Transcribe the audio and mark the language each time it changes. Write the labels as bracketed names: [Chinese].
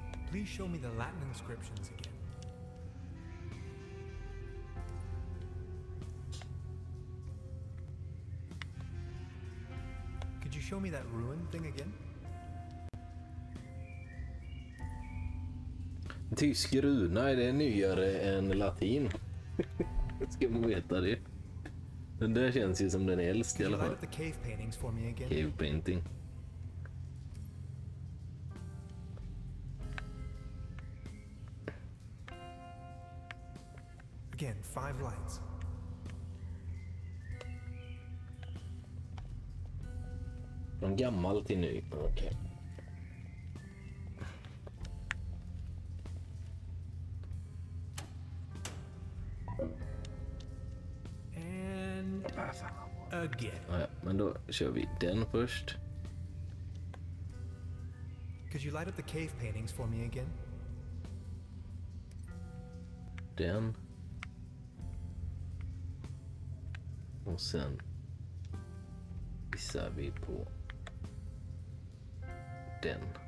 [English] Please show me the Latin inscriptions again. Could you show me that ruin thing again? [Swedish] Tysk runa, är det nyare än latin? Ska man veta det? Den där känns ju som den är äldst i alla fall. [English] Could you light up the cave paintings for me again? Cave painting. Again, 5 lights. [Swedish] Från gammal till ny. Okej. [English] And again. [Swedish] Ja, men då kör vi den först. [English] Could you light up the cave paintings for me again? [Swedish] Den. Och sen gissar vi på den.